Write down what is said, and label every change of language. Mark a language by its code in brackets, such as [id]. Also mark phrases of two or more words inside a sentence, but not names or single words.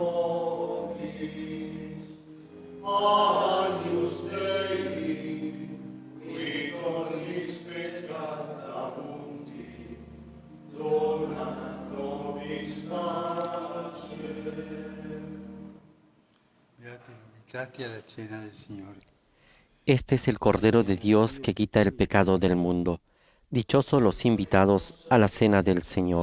[la] nobis, Agnus Dei, qui tollis peccata mundi, dona nobis pace. [it] Beati invitati alla cena del Signore. [es] Este es el Cordero de Dios que quita el pecado del mundo. Dichosos los invitados a la cena del Señor.